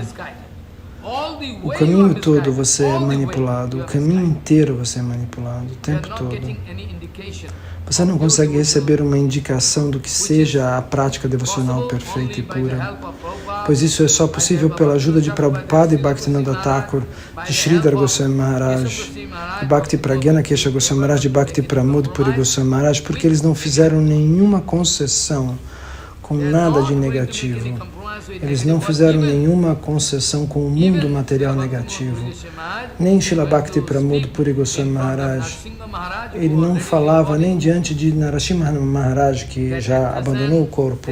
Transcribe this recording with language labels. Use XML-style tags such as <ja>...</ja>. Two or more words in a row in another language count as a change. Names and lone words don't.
<pt>O caminho todo você é manipulado, o caminho inteiro você é manipulado, o tempo todo. Você não consegue receber uma indicação do que seja a prática devocional perfeita e pura, pois isso é só possível pela ajuda de Prabhupada e Bhaktivinoda Thakur, de Sridhar Goswami Maharaj, de Bhakti Pragyana Kesha Goswami Maharaj, de Bhakti Pramod Puri Goswami Maharaj, porque eles não fizeram nenhuma concessão com nada de negativo. Eles não fizeram nenhuma concessão com o mundo material negativo. Nem Srila Bhakti Pramod Puri Goswami Maharaj, ele não falava nem diante de Narasimha Maharaj, que já abandonou o corpo.</pt>